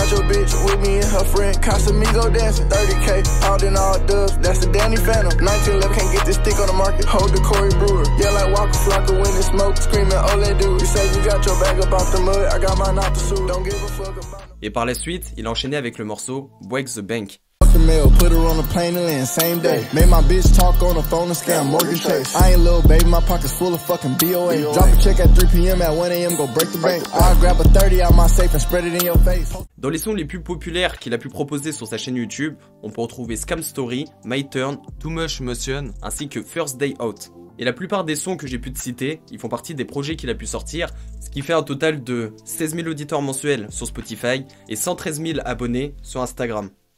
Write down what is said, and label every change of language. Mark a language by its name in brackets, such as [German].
[English] Got your bitch with me and her friend. Casamigo dancing. 30K, all in all dubs. That's the Danny Phantom. 1911 can't get this stick on the market. Hold the Corey Brewer. Yeah, like Walker Flocka when it smoke. Screaming, oh, let do it. You say you got your bag about the mud. I got mine out the suit. Don't give a fuck about it. [French] Et par la suite, il a enchaîné avec le morceau Break the Bank. [English] Mail, put her on a plane and land same day. Made my bitch talk on the phone and scam mortgage chase. I ain't little baby, my pockets full of fucking BOA. Drop a check at 3 p.m. at 1 a.m. go break the bank. I grab a 30 out my safe and spread it in your face. [French] Dans les sons les plus populaires qu'il a pu proposer sur sa chaîne YouTube, on peut retrouver Scam Story, My Turn, Too Much Motion, ainsi que First Day Out. Et la plupart des sons que j'ai pu te citer, ils font partie des projets qu'il a pu sortir, ce qui fait un total de 16 000 auditeurs mensuels sur Spotify et 113 000 abonnés sur Instagram.